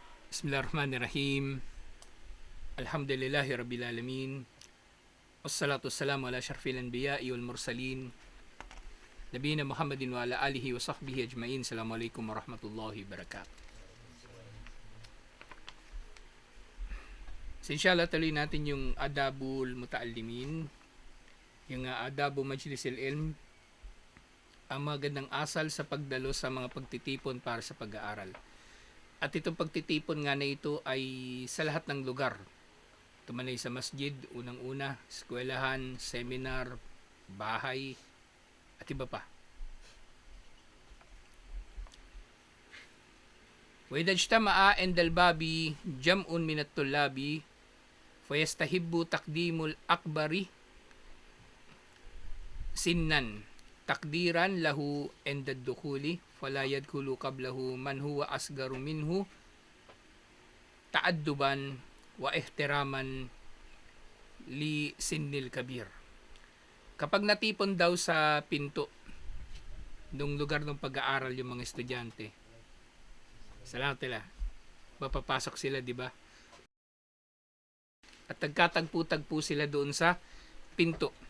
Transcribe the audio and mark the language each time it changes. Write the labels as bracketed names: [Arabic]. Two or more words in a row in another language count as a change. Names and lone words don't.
[Arabic] بسم الله الرحمن الرحيم. الحمد لله رب العالمين. والصلاة والسلام على أشرف الأنبياء والمرسلين. نبينا محمد وعلى آله وصحبه أجمعين. السلام عليكم ورحمة الله وبركاته. [Filipino] So inshallah tuloy natin yung [Arabic] آداب المتعلمين. [Filipino] Yung [Arabic] آداب مجلس العلم. [Filipino] Ang magandang asal sa pagdalo sa mga pagtitipon para sa pag-aaral. At itong pagtitipon nga na ito ay sa lahat ng lugar. Tumanay sa masjid, unang-una, eskwelahan, seminar, bahay, at iba pa. [Arabic] وإذا اجتمع عند الباب جمع من الطلاب فيستحب تقديم الأكبر سنا تقديرا له عند الدخول فلا يدخل قبله من هو أصغر منه تأدبا واحتراما لسن الكبير. [Filipino] Kapag natipon daw sa pinto ng lugar ng pag-aaral yung mga estudyante, salamat nila, mapapasok sila, di ba? At nagkatagpo-tagpo sila doon sa pinto.